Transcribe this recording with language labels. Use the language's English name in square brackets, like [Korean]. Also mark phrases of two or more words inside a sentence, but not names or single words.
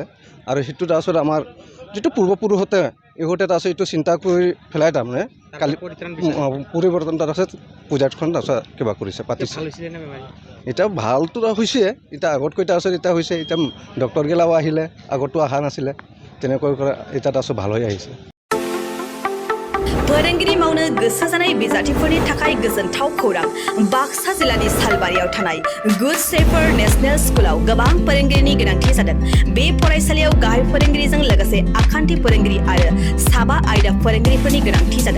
[Assamese] আৰু সেইটো তাৰপিছত আমাৰ যিটো পূৰ্বপুৰুষতে ইহঁতে তাৰপিছত এইটো চিন্তা কৰি পেলাই তাৰমানে কালি পৰিৱৰ্তন তাৰপিছত পূজাখন তাৰপিছত কিবা কৰিছে, পাতিছে। এতিয়া ভালটো হৈছে, এতিয়া আগতকৈ তাৰপিছত এতিয়া হৈছে। এতিয়া ডক্টৰগিলাও আহিলে, আগতো অহা নাছিলে, তেনেকৈ কৰা এতিয়া তাৰপিছত ভাল হৈ আহিছে। [Bodo] फोरोंगिरि मावनो गोसो जानाय बिजाथिफोरनि थाखाय गोजोनथाव खौरां। बाक्सा जिल्लानि सालबारियाव थानाय गुड शेफार नेशनेल स्कुलाव गोबां फोरोंगिरिनि गोनांथि जादों। बे फरायसालियाव गाहाय फोरोंगिरिजों लोगोसे आखान्थि फोरोंगिरि आरो साबा आयदा फोरोंगिरिफोरनि गोनांथि जादों।